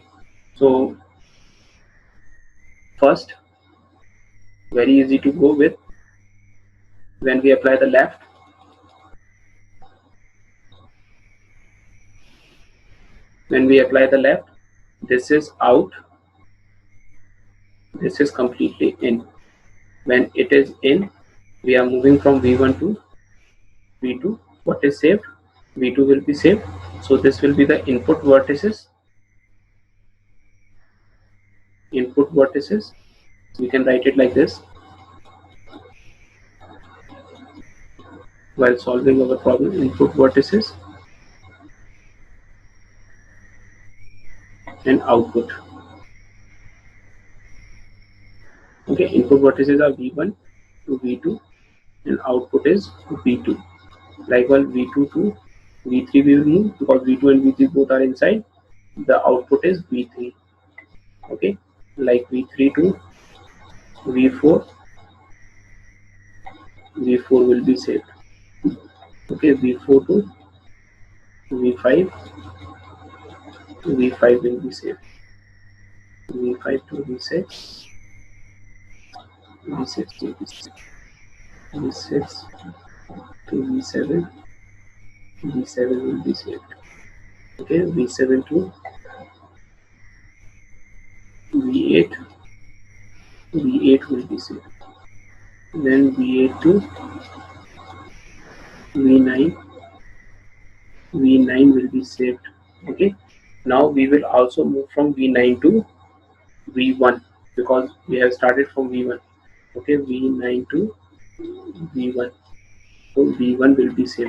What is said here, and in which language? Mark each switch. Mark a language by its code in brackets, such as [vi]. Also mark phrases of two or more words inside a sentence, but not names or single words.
[en] So first, very easy to go with, when we apply the left, this is out, this is completely in. When it is in, we are moving from v1 to v2. What is saved? v2 will be saved. So this will be the input vertices. We can write it like this while solving our problem. Input vertices and output. Okay, input vertices are v1 to v2 and output is v2. Likewise v2 to v3 we will move, because v2 and v3 both are inside. The output is v3. Okay, like v3 to v4 will be saved. Okay, v4 to v5 will be saved. v5 to v6 will be saved. v6 to v7 will be saved. Okay, v7 to v8 will be saved. Then v8 to v9 will be saved. Okay, now we will also move from v9 to v1, because we have started from v1. Okay, v9 to v1, so v1 will be saved.